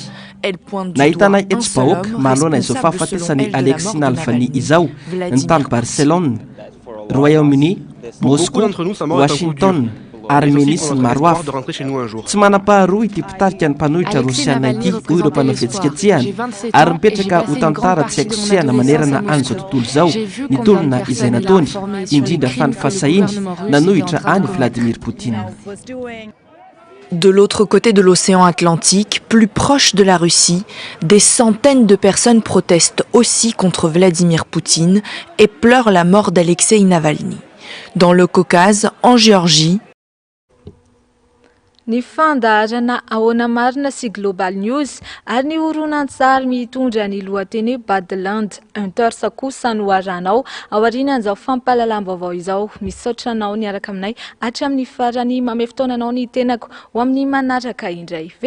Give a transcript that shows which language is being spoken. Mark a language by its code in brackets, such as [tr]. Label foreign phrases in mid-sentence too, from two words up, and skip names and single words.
[mg] Nahitanay eto-bahoaka manoloana izao fahafatesany Alexis Navalny izao ny tany Barcelone, Royaume-Uni, Moscou, Washington, Arménie sy ny maro hafa. Tsy manam-paharoa ity mpitarika ny mpanohitra rosiana ity hoy ireo mpanao fihetsiketsehana ary mipetraka ho tantara tsy haiko sehana manerana an'izao tontolo izao ny tolona izay nataony indrindra fa ny fasahiny nanohitra any Vladimir Poutine. [fr] De l'autre côté de l'océan Atlantique, plus proche de la Russie, des centaines de personnes protestent aussi contre Vladimir Poutine et pleurent la mort d'Alexei Navalny. Dans le Caucase, en Géorgie, [mg] Ny fandaharana ahoana marina sy Global News ary ny horonan-tsary mitondra ny lohateny Badland Intersa kosa no aranao ao aorianan'izao fampahalalam-baovao izao. Misaotra anao niaraka aminay hatramin'ny farany, manome fotoananao ny tenako ho amin'ny manaraka indray.